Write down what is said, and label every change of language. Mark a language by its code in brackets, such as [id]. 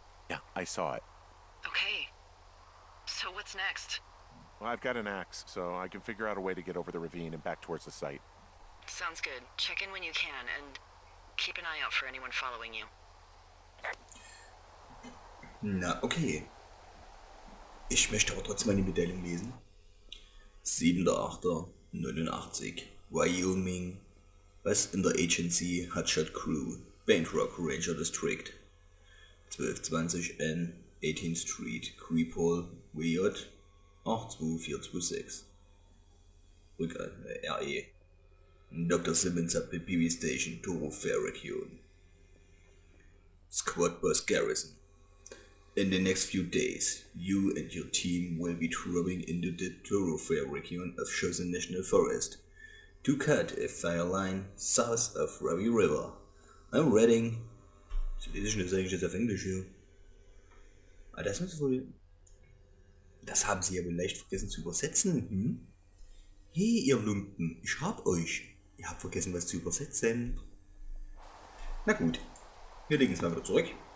[en] Yeah, I saw it. Okay. So what's next? Well, I've got an axe, so I can figure out a way to get over the ravine and back towards the site. Sounds good. Check in when you can, and keep an eye out for anyone following you. [de] Na, okay. Ich möchte aber trotzdem mal die Mitteilung lesen. [en] 7.8.89 Wyoming. Was in der Agency Hotshot Crew, Band Rock Ranger District. 1220 N 18th Street, Creephole, WJ 82426. RE. Dr. Simmons at the PV Station, Thoroughfare Region. Squad Boss Garrison. In the next few days, you and your team will be traveling into the Thoroughfare Region of Chosen National Forest to cut a fire line south of Ravi River. I'm reading. [de] Das lese ich eigentlich jetzt auf Englisch hier. Aber das muss wohl. Das haben sie ja wohl leicht vergessen zu übersetzen. Hm? Hey, ihr Lumpen, ich hab euch. Ihr habt vergessen, was zu übersetzen. Na gut, wir legen es mal wieder zurück.